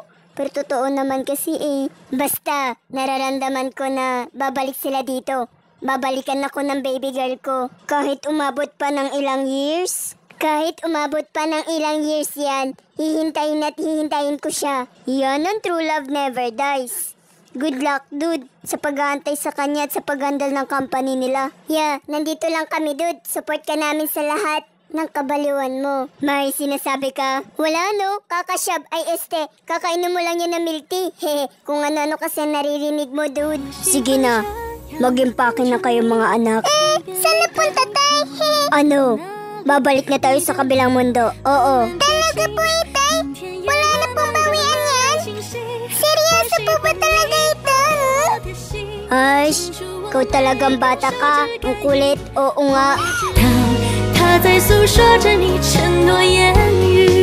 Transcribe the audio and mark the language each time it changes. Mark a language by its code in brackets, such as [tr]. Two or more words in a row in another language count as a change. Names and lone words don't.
[tl] Pero totoo naman kasi Basta, nararamdaman ko na babalik sila dito. Babalikan ako ng baby girl ko. Kahit umabot pa ng ilang years. Kahit umabot pa ng ilang years yan, hihintayin at hihintayin ko siya. Yan ang [en] true love never dies. Good luck, dude, [tl] sa pag-aantay sa kanya at sa pag-handle ng company nila. Yeah, nandito lang kami, dude. Support ka namin sa lahat ng kabaliwan mo. May sinasabi ka? Wala no, kakasyab kakainom mo lang yan ng milk tea. Hehe, kung ano-ano kasi naririnig mo, dude. Sige na, mag-impake na kayo mga anak. Saan napunta tayo? Ano? Babalik na tayo sa kabilang mundo. Oo. Talaga po, Itay? Wala na pong bawian yan? Seryoso po ba talaga ito? Ay, ikaw talagang bata ka. Ang kulit, oo nga. [zh] 他在诉说着你承诺言语。